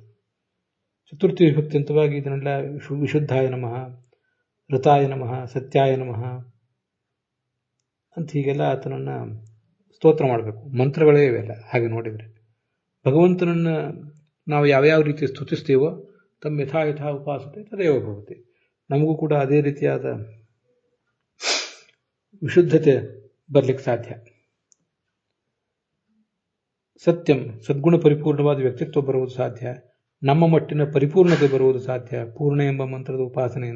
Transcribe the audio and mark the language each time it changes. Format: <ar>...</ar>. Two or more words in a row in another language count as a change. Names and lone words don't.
<kn>ಚತುರ್ಥಿ ವಿಭಕ್ತಿಯಂತವಾಗಿ ಇದನ್ನೆಲ್ಲ</kn> <sa>ವಿಶುದ್ಧಾಯ ನಮಃ, ಋತಾಯ ನಮಃ, ಸತ್ಯಾಯ ನಮಃ</sa> <kn>ಅಂತ ಹೀಗೆಲ್ಲ ಆತನನ್ನು ಸ್ತೋತ್ರ ಮಾಡಬೇಕು. ಮಂತ್ರಗಳೇ ಇವೆಲ್ಲ. ಹಾಗೆ ನೋಡಿದರೆ ಭಗವಂತನನ್ನು ನಾವು ಯಾವ್ಯಾವ ರೀತಿ ಸ್ತುತಿಸ್ತೀವೋ</kn> <sa>ತಮ್ಮ ಯಥಾ ಯಥಾ ಉಪಾಸತೆ ತದೇವ ಭವತಿ,</sa> <kn>ನಮಗೂ ಕೂಡ ಅದೇ ರೀತಿಯಾದ ವಿಶುದ್ಧತೆ ಬರಲಿಕ್ಕೆ ಸಾಧ್ಯ. ಸತ್ಯಂ, ಸದ್ಗುಣ ಪರಿಪೂರ್ಣವಾದ ವ್ಯಕ್ತಿತ್ವ ಬರುವುದು ಸಾಧ್ಯ. ನಮ್ಮ ಮಟ್ಟಿನ ಪರಿಪೂರ್ಣತೆ ಬರುವುದು ಸಾಧ್ಯ ಪೂರ್ಣ ಎಂಬ ಮಂತ್ರದ ಉಪಾಸನೆಯಿಂದ.</kn>